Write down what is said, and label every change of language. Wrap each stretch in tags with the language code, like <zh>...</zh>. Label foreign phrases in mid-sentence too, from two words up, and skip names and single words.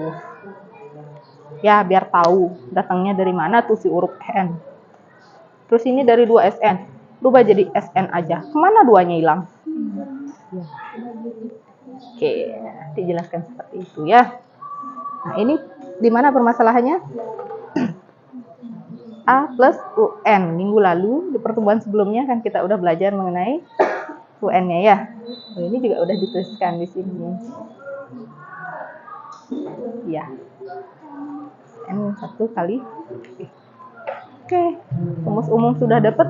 <id>Ya, biar tahu datangnya dari mana tuh si huruf N. Terus ini dari 2SN. Rubah jadi SN aja. Kemana 2-nya hilang? Ya. Oke, dijelaskan seperti itu ya. Nah, ini di mana permasalahannya? A plus UN. Minggu lalu di pertemuan sebelumnya kan kita udah belajar mengenai UN-nya ya. Nah, ini juga udah dituliskan di sini. Ya. N 1 kali. Oke, rumus umum sudah dapat.</id>